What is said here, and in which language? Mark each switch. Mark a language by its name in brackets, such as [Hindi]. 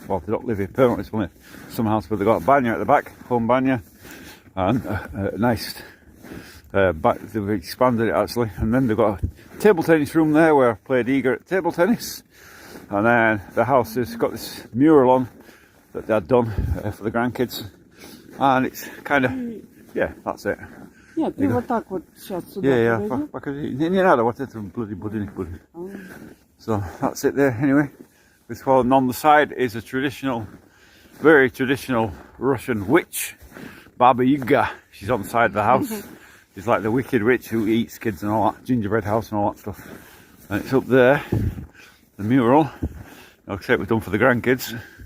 [English] Well, they don't live here permanently. It's only some house, but they've got a banya at the back, home banya, and a nice. They've expanded it actually, and then they've got a table tennis room there where I played Igor at table tennis. And then the house has got this mural on that they'd done for the grandkids, and it's kind of, yeah, that's it. [Russian] Нет, ты вот так вот сейчас сюда [English] Yeah, [Russian] подойди. не надо, вот это bloody будильник будет. [English] So that's it there anyway. This one, and on the side is a traditional, very traditional Russian witch, Baba Yaga. She's on the side of the house. She's like the wicked witch who eats kids and all that, gingerbread house and all that stuff. And it's up there, the mural. Like I say, it was done for the grandkids.